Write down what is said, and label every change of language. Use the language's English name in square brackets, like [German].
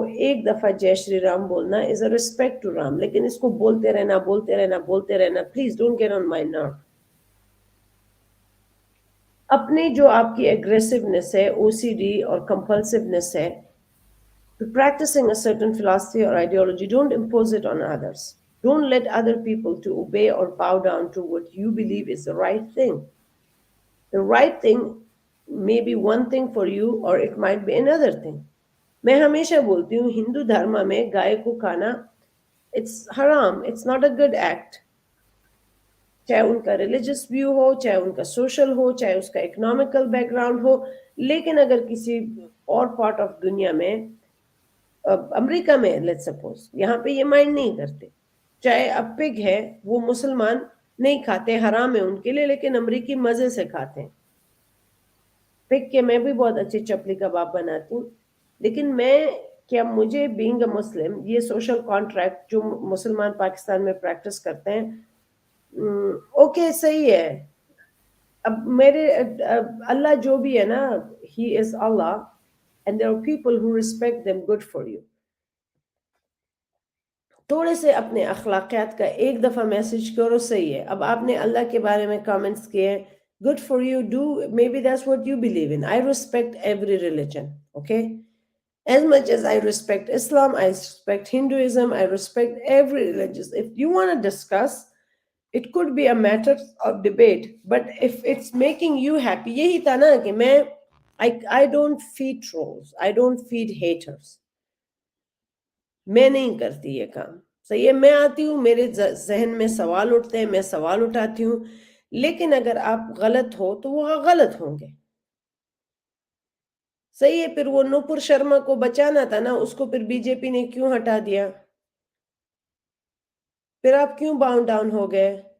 [Urdu] ایک دفعہ جے شری رام بولنا [English] is a respect to Ram, [Urdu] لیکن اس کو بولتے رہنا بولتے رہنا بولتے رہنا، [English] Please don't get on my nerve. [Urdu] اپنی جو آپ کی ایگریسونیس ہے، او سی ڈی اور کمپلسونیس ہے، [English] practicing a certain philosophy or ideology, don't impose it on others. Don't let other people to obey or bow down to what you believe is the right thing. The right thing may be one thing for you or it might be another thing. [Urdu] میں ہمیشہ بولتی ہوں ہندو دھرما میں گائے کو کھانا [English] it's haram, it's not a good act. [Urdu] چاہے ان کا religious view ہو، چاہے ان کا سوشل ہو، چاہے اس کا اکنامیکل بیک گراؤنڈ ہو. لیکن اگر کسی اور پارٹ آف دنیا میں، امریکہ میں لیٹ سپوز، یہاں پہ یہ مائنڈ نہیں کرتے، چاہے اب پگ ہے وہ مسلمان نہیں کھاتے، حرام ہے ان کے لیے، لیکن امریکی مزے سے کھاتے ہیں. پگ کے میں بھی بہت اچھی چپلی کباب بناتی ہوں. لیکن میں کیا مجھے بینگ اے مسلم یہ سوشل کانٹریکٹ جو مسلمان پاکستان میں پریکٹس کرتے ہیں، اوکے صحیح ہے. اب میرے اللہ جو بھی ہے نا، ہی از اللہ [English] and there are people who respect them. Good for you. [Urdu] تھوڑے سے اپنے اخلاقیات کا ایک دفعہ میسج کرو، صحیح ہے. اب آپ نے اللہ کے بارے میں کامنٹس کیے، [English] good for you, do maybe that's what you believe in. I respect every religion, okay? As much as I respect Islam, I respect Hinduism, I respect every religion. If you want to discuss, it could be a matter of debate, but if it's making you happy، [Urdu] یہی تھا نا کہ میں [English] I don't feed trolls, I don't feed haters. [Urdu] میں نہیں کرتی یہ کام. صحیح ہے، میں آتی ہوں، میرے ذہن میں سوال اٹھتے ہیں، میں سوال اٹھاتی ہوں، لیکن اگر آپ غلط ہو تو وہ غلط ہوں گے. صحیح ہے. پھر وہ نوپور شرما کو بچانا تھا نا، اس کو پھر بی جے پی نے کیوں ہٹا دیا؟ پھر آپ کیوں باؤنڈ ڈاؤن ہو گئے؟